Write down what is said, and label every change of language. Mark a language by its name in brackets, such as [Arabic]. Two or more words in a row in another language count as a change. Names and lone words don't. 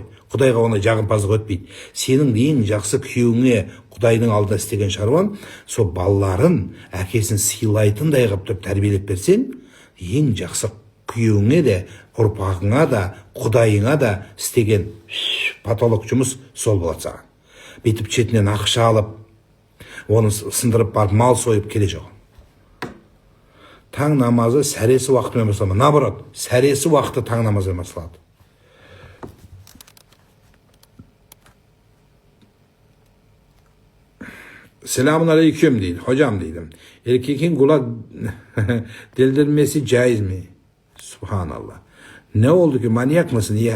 [Kazakh] Құдайға оны жағымпаздық өтпейді. Сенің ең жақсы күйеуіңе Құдайдың алдында істеген шаруаң, сол балаларын әкесін сыйлайтындай қылып тұрып тәрбиелеп берсең, ең жақсы күйеуіңе де, ұрпағыңа да, Құдайыңа да істеген потолок жұмыс сол болады саған. Бетіп шетінен ақша алып, оны сындырып барып мал сойып келе жоқ. Таң намазы сәресі уақытымен басталма. Наоборот, сәресі уақыты таң намазымен басталады. [Turkish] Selamun aleyküm дейді. Hocam deydim. Erkeğin kulak deldirmesi caiz mi? Subhanallah. Ne oldu ki? Manyak mısın ya?